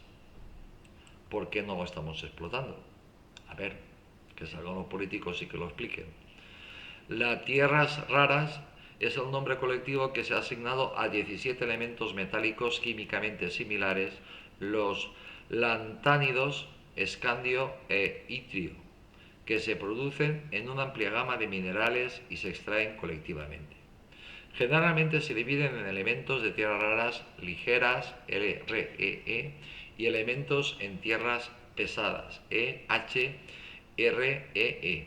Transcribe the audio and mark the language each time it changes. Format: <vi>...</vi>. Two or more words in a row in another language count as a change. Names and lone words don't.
<es>¿Por qué no lo estamos explotando? A ver, que salgan los políticos y que lo expliquen. Las tierras raras es el nombre colectivo que se ha asignado a 17 elementos metálicos químicamente similares, los lantánidos, escandio e itrio, que se producen en una amplia gama de minerales y se extraen colectivamente. Generalmente se dividen en elementos de tierras raras ligeras, LREE, y elementos en tierras pesadas, EHREE.</es>